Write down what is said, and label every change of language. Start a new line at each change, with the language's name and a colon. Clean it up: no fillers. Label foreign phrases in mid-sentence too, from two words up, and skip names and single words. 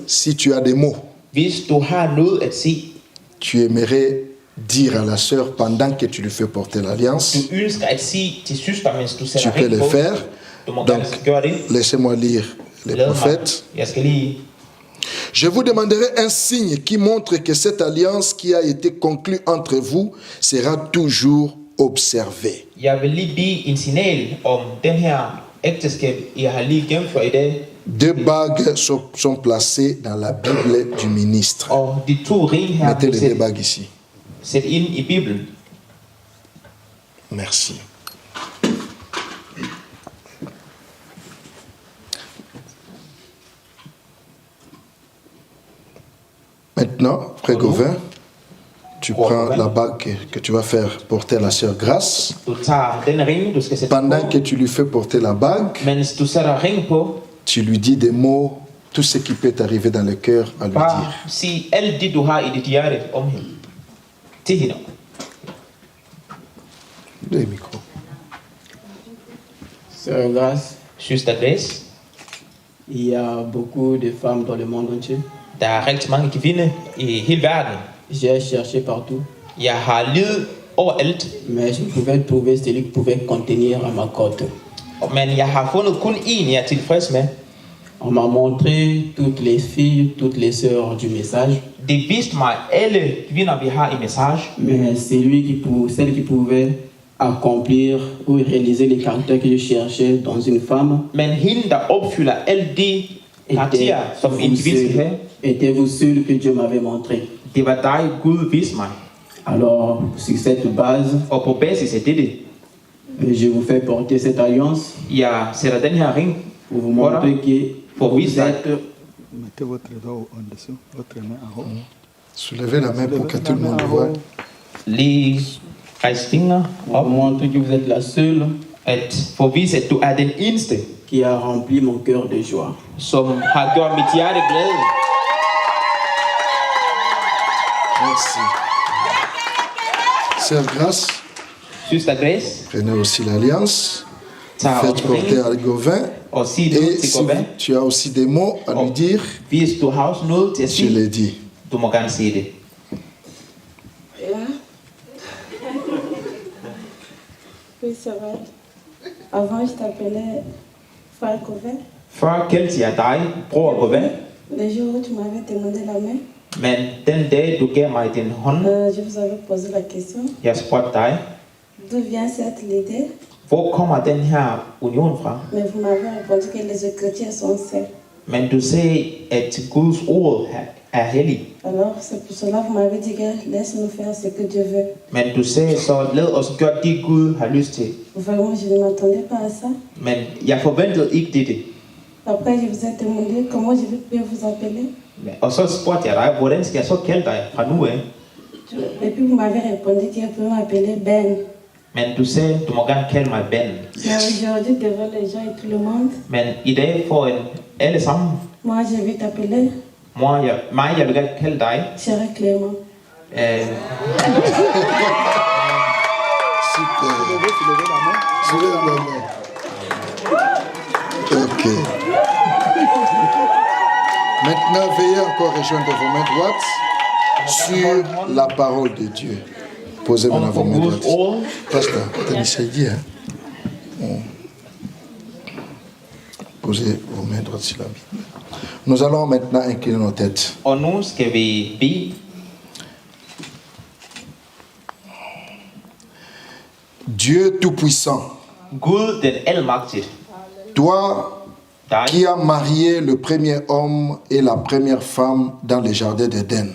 French: si tu as des mots,
Danish: Hvis du har noget at sige,
French: tu aimerais dire à la sœur pendant que tu lui fais porter l'alliance,
Danish: du ønsker at sige til søster, mens du
French: tu
Danish: sætter
French: peux
Danish: ring
French: le
Danish: på,
French: faire.
Danish: du må
French: Donc,
Danish: gerne gøre det.
French: laissez-moi lire les
Danish: Lad mig.
French: prophètes.
Danish: Jeg skal lige...
French: Je vous demanderai un signe qui montre que cette alliance qui a été conclue entre vous sera toujours observée.
Danish: Jeg vil lige bede en signal om den her ægteskab, jeg har lige gennemført i dag.
French: Deux bagues sont placées dans la Bible du ministre.
Danish: Og de to ring her
French: Mettez les
Danish: vil
French: deux bagues ici.
Danish: sætte ind i Bibelen.
French: Merci. Maintenant, frère Gauvin, tu prends la bague que tu vas faire porter à la sœur Grâce.
Danish: Du tager den ring, du skal sætte
French: Pendant
Danish: på.
French: que tu lui fais porter la bague,
Danish: Mens du sætter ring på,
French: tu lui dis des mots, tout ce qui peut t'arriver dans le cœur à lui
Danish: bare
French: dire.
Danish: sig alt det, du har i dit hjerte om hende. Til hende.
French: Le micro. Sœur Grâce,
Danish: Søster Grace,
French: il y a beaucoup de femmes dans le monde entier.
Danish: der er rigtig mange kvinder i hele verden.
French: J'ai cherché partout,
Danish: Jeg har ledet overalt,
French: mais je pouvais trouver celui qui pouvait contenir à ma côte.
Danish: men jeg har fundet kun én, jeg er tilfreds med.
French: On m'a montré toutes les filles, toutes les sœurs du message,
Danish: Det viste mig alle kvinder, vi har i message.
French: mais celle qui pouvait accomplir ou réaliser les caractères que je cherchais dans une femme
Danish: Men hende, der opfylder alle de karakterer, som en kvinde skal have,
French: était vous seul que Dieu m'avait montré.
Danish: det var dig, Gud viste mig.
French: Alors, sur cette base,
Danish: Og på basis af dette,
French: je vous fais porter cette alliance
Danish: jeg sætter den her ring
French: pour vous montrer que
Danish: for at vise
French: vous
Danish: dig,
French: êtes Mettez votre doigt en dessous, votre main en haut. Soulevez la main pour que tout le monde voit.
Danish: lige rejse fingre
French: pour
Danish: op,
French: vous montrer que vous êtes la seule
Danish: at for at vise, at du er den eneste,
French: qui a rempli mon cœur de joie.
Danish: som har gjort mit hjerte glad.
French: Merci. Sœur Grâce,
Danish: Søster Grace,
French: prenez aussi l'alliance.
Danish: tager
French: Faites
Danish: op
French: porter
Danish: ringen
French: à Gauvin.
Danish: og sig
French: Et
Danish: noget til
French: si
Danish: Govan.
French: tu as aussi des mots à lui dire,
Danish: Hvis du har også noget til at
French: je
Danish: sige,
French: les dis.
Danish: du må gerne sige det. Ja.
French: Oui, c'est vrai. Avant, je t'appelais Frère Gauvin.
Danish: Før kaldte jeg dig, bror Govan,
French: Le jour où tu m'avais demandé la main,
Danish: men den dag, du gav mig din hånd,
French: je vous avais posé la question.
Danish: jeg spurgte dig,
French: D'où vient cette idée?
Danish: hvor kommer den her union fra?
French: Mais vous m'avez répondu que les Écritures sont saints.
Danish: Men du sagde, at Guds ord er hellig.
French: Alors, c'est pour cela que vous m'avez dit que laisse-nous faire ce que Dieu veut.
Danish: Men du sagde så, lad os gøre det, Gud har lyst til.
French: Vraiment, je ne m'attendais pas à ça.
Danish: Men jeg forventede ikke dette.
French: Après, je vous ai demandé comment je peux vous appeler.
Danish: Og så spurgte jeg dig, hvordan skal jeg så kalde dig fra nu af?
French: Et puis, vous m'avez répondu que je peux m'appeler Ben.
Danish: Men du sagde, du må gerne kalde mig Ben.
French: Mais aujourd'hui, devant les gens et tout le monde,
Danish: Men i dag foran alle sammen,
French: moi, je vais t'appeler
Danish: jeg vil gerne kalde dig.
French: Chéri Clément. Super. Soulevez la main. Ok. Maintenant, veuillez encore rejoindre vos mains droites sur la parole de Dieu. Posez maintenant vos mains droites. Pasteur, posez vos mains droites sur la Bible. Nous allons maintenant incliner nos têtes.
Danish: Og nu skal vi bede.
French: Dieu Tout-Puissant,
Danish: Gud den almagtige,
French: toi qui as marié le premier homme et la première femme dans le jardin d'Éden,